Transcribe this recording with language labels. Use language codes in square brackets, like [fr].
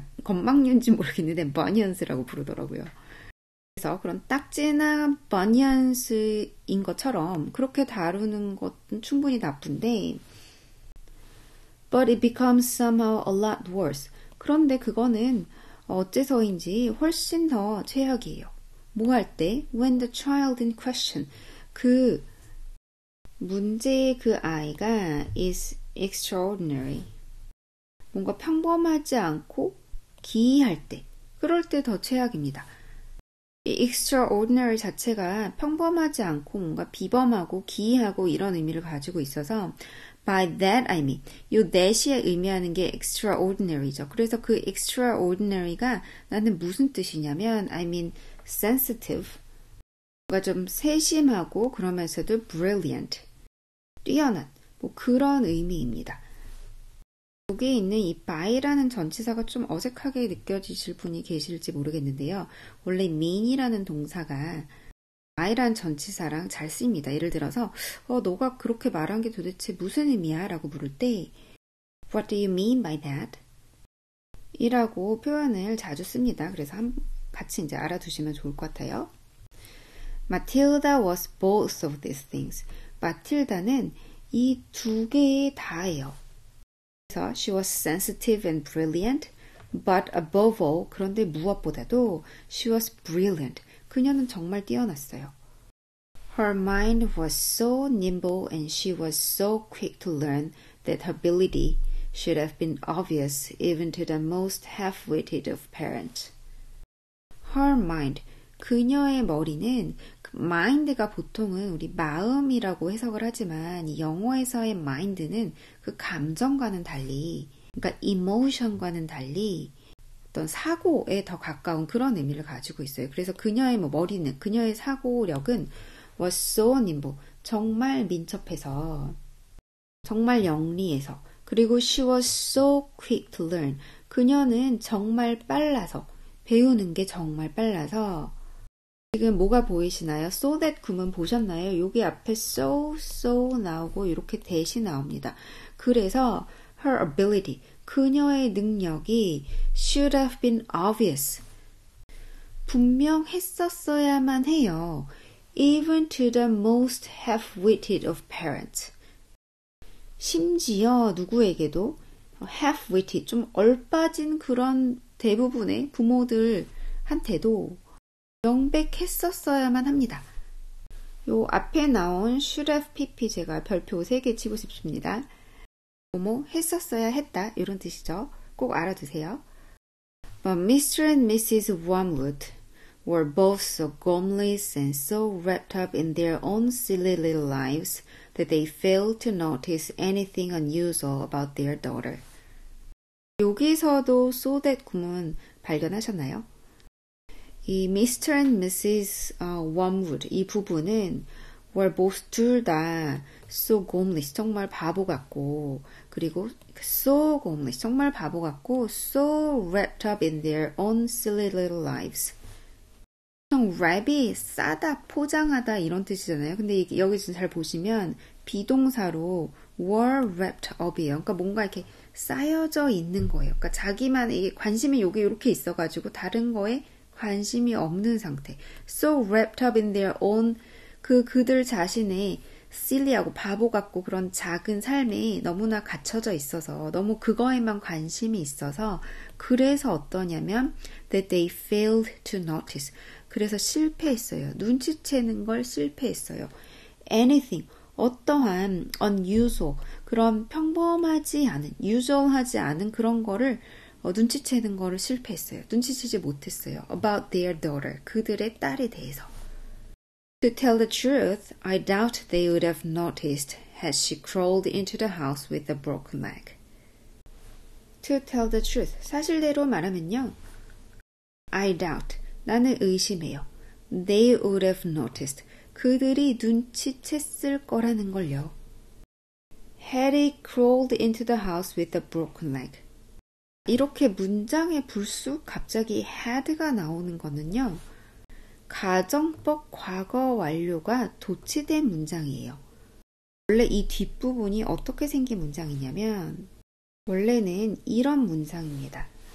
[ko] 건망류인지 모르겠는데 bunions라고 부르더라고요. 그래서 그런 딱지나 bunions인 것처럼 그렇게 다루는 것은 충분히 나쁜데 [en] but it becomes somehow a lot worse. [ko] 그런데 그거는 어째서인지 훨씬 더 최악이에요. 뭐 할 때? [en] When the child in question, [ko] 그 문제의 그 아이가 [en] is extraordinary. [ko] 뭔가 평범하지 않고 기이할 때, 그럴 때 더 최악입니다. 이 extraordinary 자체가 평범하지 않고 뭔가 비범하고 기이하고 이런 의미를 가지고 있어서 [en] by that I mean, [ko] 요 that이 의미하는 게 extraordinary죠. 그래서 그 extraordinary가 나는 무슨 뜻이냐면 [en] I mean sensitive, [ko] 뭔가 좀 세심하고 그러면서도 brilliant, 뛰어난 뭐 그런 의미입니다. 여기에 있는 이 by라는 전치사가 좀 어색하게 느껴지실 분이 계실지 모르겠는데요. 원래 mean이라는 동사가 by라는 전치사랑 잘 쓰입니다. 예를 들어서 너가 그렇게 말한 게 도대체 무슨 의미야? [en] 라고 물을 때 What do you mean by that? [ko] 이라고 표현을 자주 씁니다. 그래서 같이 이제 알아두시면 좋을 것 같아요. [en] Matilda was both of these things. [ko] 마틸다는 이 두 개의 다예요. [en] 그래서 she was sensitive and brilliant, but above all, [ko] 그런데 무엇보다도 [en] she was brilliant. [ko] 그녀는 정말 뛰어났어요. [en] Her mind was so nimble and she was so quick to learn that her ability should have been obvious even to the most half-witted of parents. Her mind, [ko] 그녀의 머리는 mind가 보통은 우리 마음이라고 해석을 하지만 이 영어에서의 mind는 그 감정과는 달리, 그러니까 emotion과는 달리 어떤 사고에 더 가까운 그런 의미를 가지고 있어요. 그래서 그녀의 머리는, 그녀의 사고력은 [en] was so nimble, [ko] 정말 민첩해서, 정말 영리해서, 그리고 [en] she was so quick to learn, [ko] 그녀는 정말 빨라서, 배우는 게 정말 빨라서, 지금 뭐가 보이시나요? So that 구문 보셨나요? 여기 앞에 so 나오고 이렇게 that이 나옵니다. [en] 그래서 her ability, [ko] 그녀의 능력이 [en] should have been obvious. [ko] 분명했었어야만 해요. [en] Even to the most half-witted of parents. [ko] 심지어 누구에게도 half-witted, 좀 얼빠진 그런 대부분의 부모들한테도 명백했었어야만 합니다. 요 앞에 나온 should have pp 제가 별표 3개 치고 싶습니다. 뭐뭐 했었어야 했다 이런 뜻이죠. 꼭 알아두세요. [en] But Mr. and Mrs. Wormwood were both so gormless and so wrapped up in their own silly little lives that they failed to notice anything unusual about their daughter. [ko] 여기서도 so that 구문 발견하셨나요? 이 Mr. and Mrs. Wormwood 이 부부는 [en] were both [ko] 둘 다 [en] so homeless, [ko] 정말 바보 같고, [en] 그리고 so homeless, 정말 바보 같고, so wrapped up in their own silly little lives. [ko] wrap이 싸다, 포장하다 이런 뜻이잖아요. 근데 여기서 잘 보시면 비동사로 were wrapped up이에요. 그러니까 뭔가 이렇게 쌓여져 있는 거예요. 그러니까 자기만의 관심이 여기 이렇게 있어가지고 다른 거에 관심이 없는 상태. [en] So wrapped up in their own [ko] 그들 자신의 silly하고 바보 같고 그런 작은 삶에 너무나 갇혀져 있어서 너무 그거에만 관심이 있어서 그래서 어떠냐면 [en] that they failed to notice. [ko] 그래서 실패했어요. 눈치채는 걸 실패했어요. anything, 어떠한 unusual, 그런 평범하지 않은, usual하지 않은 그런 거를 눈치채는 거를 실패했어요. 눈치채지 못했어요. about their daughter, 그들의 딸에 대해서. [en] To tell the truth, I doubt they would have noticed had she crawled into the house with a broken leg. [ko] To tell the truth, 사실대로 말하면요. [en] I doubt, [ko] 나는 의심해요. [en] They would have noticed, [ko] 그들이 눈치챘을 거라는 걸요. [en] Had he crawled into the house with a broken leg. [ko] 이렇게 문장의 불쑥 갑자기 had가 나오는 거는요. 가정법 과거 완료가 도치된 문장이에요. 원래 이 뒷부분이 어떻게 생긴 문장이냐면 원래는 이런 문장입니다.